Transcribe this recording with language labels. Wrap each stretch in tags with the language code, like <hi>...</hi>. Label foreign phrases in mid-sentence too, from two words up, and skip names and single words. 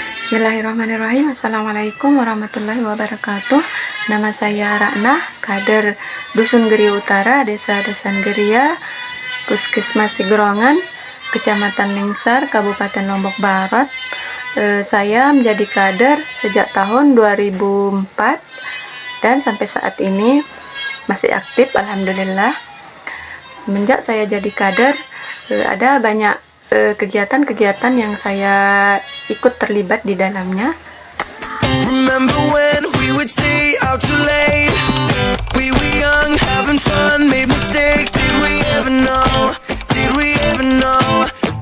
<ar>بسم الله الرحمن الرحيم. السلام عليكم ورحمة الله وبركاته.</ar> <id>Nama saya Raknah, kader Dusun Geria Utara, Desa Desan Geria, Puskesmas Sigerongan, Kecamatan Lingsar, Kabupaten Lombok Barat. Saya menjadi kader sejak tahun 2004 dan sampai saat ini masih aktif, alhamdulillah. Semenjak saya jadi kader, ada banyak kegiatan-kegiatan yang saya ikut terlibat di dalamnya.</id> <en>Remember when we would stay out too late? We were young, having fun, made mistakes. Did we ever know? Did we ever know?</en>